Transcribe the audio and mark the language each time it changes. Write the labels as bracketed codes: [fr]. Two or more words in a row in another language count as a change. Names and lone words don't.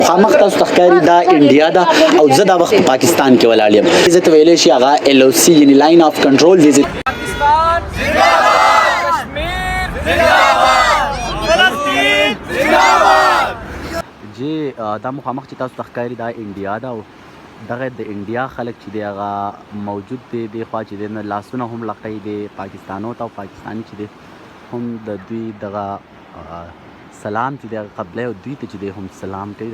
[ps] خامخ تاسو ته ښکاري دا انډیا ده او زه دا وخت په پاکستان کې ولاړ یم. زه ته ویلی شي هغه LOC یعنې [en] line of control [ps] دی. [ur] پاکستان زندہ باد، کشمیر زندہ باد، فلسطین زندہ باد. [ps] جی دا مخامخ چې تاسو ته ښکاري دا انډیا ده او دغه د انډیا خلک چې دی هغه موجود دی دې خوا چې دی نه لاسونه هم لقی دی پاکستانو ته او پاکستاني چې دی هم د دوی دغه سلام چې دی هغه قبلی او دوی ته چې دی هم سلام کوي.